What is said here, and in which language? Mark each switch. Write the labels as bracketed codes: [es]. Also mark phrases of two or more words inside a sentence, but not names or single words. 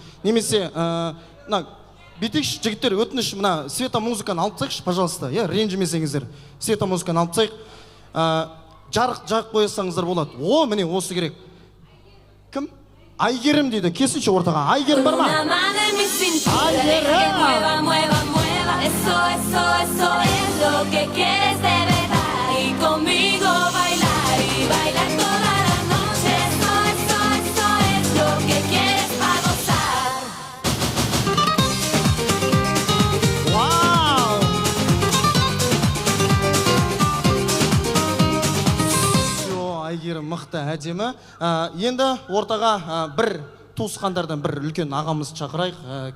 [kk] Немесе, бүйтейікші, жігіттер, өтініш, мына светомузыканы алып тастайықшы, пожалуйста. Ренжімесеңіздер. Светомузыканы алып тастайық. Жарық жағып қойсаңыздар болады. О, міне осы керек. Кім? Айгерім дейді. Кесінші ортаға. Айгерім бар ма? [es] Eso es lo que quieres de verdad y conmigo bailar y bailar toda la noche. Eso es lo que quieres para gozar. Вау! [kk] Айгерім мықты, әдемі. Енді ортаға бір туысқандардан бір үлкен ағамыз шақырайық.